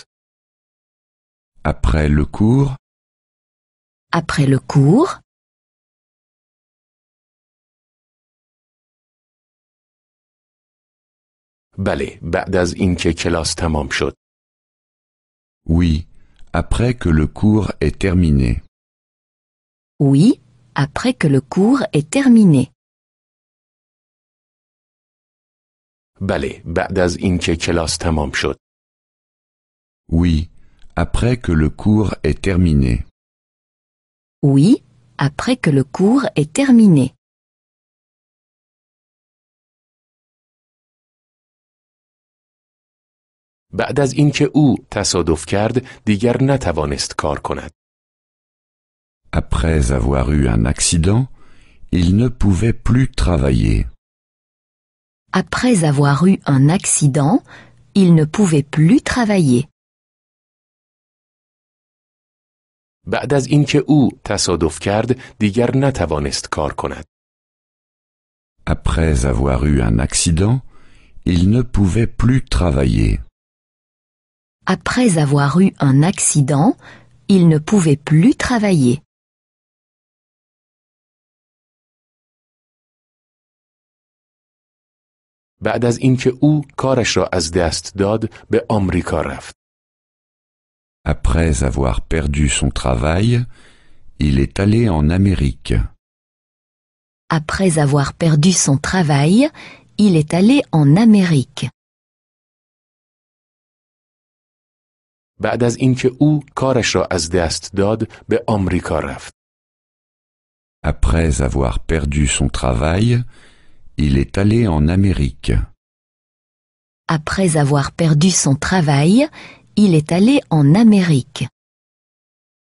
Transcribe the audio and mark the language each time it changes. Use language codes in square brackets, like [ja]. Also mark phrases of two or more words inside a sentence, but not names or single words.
[fr] Après le cours? Après le cours? [fa] بله، بعد از اینکه کلاس تمام شد. [fr] Oui, après que le cours est terminé. Oui, après que le cours est terminé. [fa] بله، بعد از اینکه کلاس تمام شد. [fr] Oui, après que le cours est terminé. Oui, après que le cours est terminé. [fa] بعد از اینکه او تصادف کرد، دیگر نتوانست کار کند. [fr] Après avoir eu un accident, il ne pouvait plus travailler. Après avoir eu un accident, il ne pouvait plus travailler. [fa] بعد از اینکه او تصادف کرد، دیگر نتوانست کار کند. [fr] Après avoir eu un accident, il ne pouvait plus travailler. Après avoir eu un accident, il ne pouvait plus travailler. [fa] بعد از اینکه او کارش را از دست داد، به آمریکا رفت. [fr] Après avoir perdu son travail, il est allé en Amérique. Après avoir perdu son travail, il est allé en Amérique. [fa] بعد از اینکه او کارش را از دست داد، به آمریکا رفت. [fr] Après avoir perdu son travail, il est allé en Amérique. Après avoir perdu son travail, il est allé en Amérique.